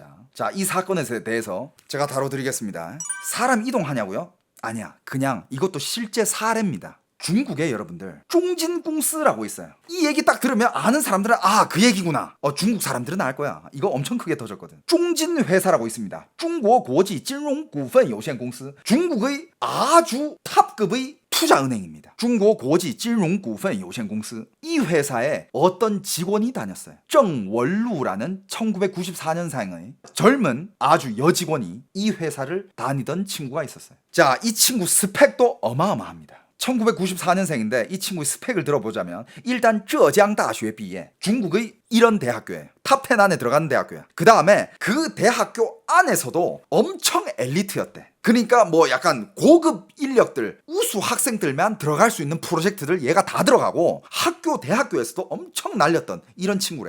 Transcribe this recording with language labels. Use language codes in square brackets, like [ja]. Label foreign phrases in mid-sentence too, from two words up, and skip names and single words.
[ko] 자, 이 사건에 대해서 제가 다뤄드리겠습니다. 사람 이동하냐고요? 아니야, 그냥 이것도 실제 사례입니다. 중국에 여러분들 중진공스라고 있어요. 이 얘기 딱 들으면 아는 사람들은 그 얘기구나. 중국 사람들은 알 거야. 이거 엄청 크게 터졌거든. 중진회사라고 있습니다. 중국고지 金融股份有限公司. 중국의 아주 탑급의 투자은행입니다. 중국고지 金融股份有限公司. 이 회사에 어떤 직원이 다녔어요. 정원루라는 1994년생의 젊은 아주 여직원이 이 회사를 다니던 친구가 있었어요. 자, 이 친구 스펙도 어마어마합니다. 1994년생인데 이 친구의 스펙을 들어보자면 일단 [zh] 浙江大学 毕业, [ko] 중국의 이런 대학교예요. 탑10 안에 들어가는 대학교야. 그 다음에 그 대학교 안에서도 엄청 엘리트였대. 그러니까 뭐 약간 고급 인력들, 우수 학생들만 들어갈 수 있는 프로젝트들 얘가 다 들어가고 대학교에서도 엄청 날렸던 이런 친구래요.